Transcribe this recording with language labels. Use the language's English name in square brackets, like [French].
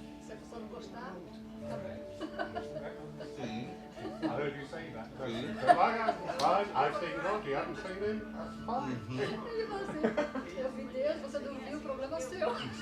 [Portuguese] Se a pessoa não gostar, tá bom. Sim. [English] I heard you say that. So fine, I've seen God, you haven't seen him, that's fine. [Portuguese] E você? Eu vi Deus, você não viu, o problema é seu.